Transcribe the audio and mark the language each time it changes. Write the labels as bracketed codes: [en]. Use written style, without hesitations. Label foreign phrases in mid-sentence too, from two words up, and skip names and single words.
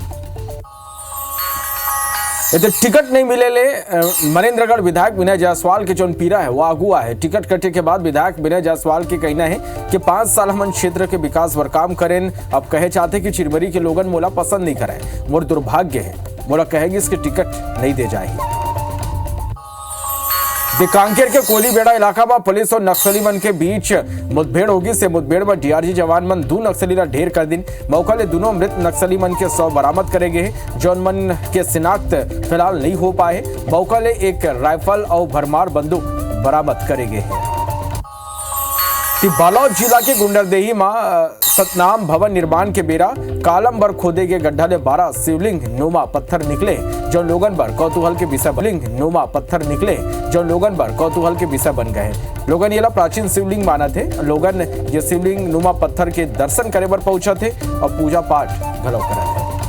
[hne] तो टिकट नहीं मिले ले मनेन्द्रगढ़ विधायक विनय जायसवाल के जो पीरा है वो अगुआ है। टिकट कटे के बाद विधायक विनय जायसवाल के कहना है कि 5 साल हम क्षेत्र के विकास पर काम करें। अब कहे चाहते कि चिरमरी के लोगन मोला पसंद नहीं कराए। मोर दुर्भाग्य है, मोला कहेगी इसके टिकट नहीं दे जाएगी। कांकेर के कोलीबेड़ा इलाका में पुलिस और नक्सली मन के बीच मुठभेड़ होगी। से मुठभेड़ में डीआरजी जवान मन 2 नक्सली ला ढेर कर दिन। मौका ले दोनों मृत नक्सली मन के शव बरामद करेंगे। जौन मन के शिनाख्त फिलहाल नहीं हो पाए। मौका ले एक राइफल और भरमार बंदूक बरामद करेंगे। बालोद जिला के गुंडरदेही में सतनाम भवन निर्माण के बेरा कालम बर खोदे गए गड्ढा ले 12 शिवलिंग नुमा पत्थर निकले। जो लोगन पर कौतूहल के विषय बन गए। लोगन ये प्राचीन शिवलिंग माना थे। लोगन ये शिवलिंग नुमा पत्थर के दर्शन करे पर पहुंचा थे और पूजा पाठ घलो करा थे।